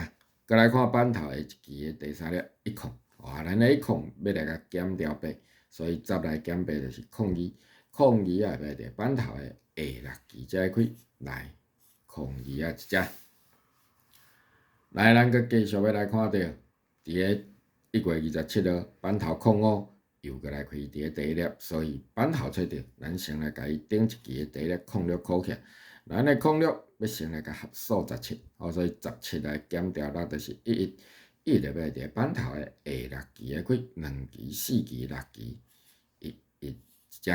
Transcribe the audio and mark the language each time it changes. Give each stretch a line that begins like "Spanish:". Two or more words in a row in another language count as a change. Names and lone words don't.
Min Nan Chinese: 再来看版头的1期的第3粒10，咱的10要来甲减掉8，所以10来减8就是02啊，要来伫个版头的下6期才会开，来02 啊一只。来，咱阁继续要来看到，伫个 1月27號板頭05又過來開佇個第一粒，所以板頭找着，咱先來甲伊頂一支個第一粒06考起來。咱的06要先來甲合數17，所以17來減掉，咱就是11就要佇個板頭的下6支的開，2支、4支、6支，1一隻。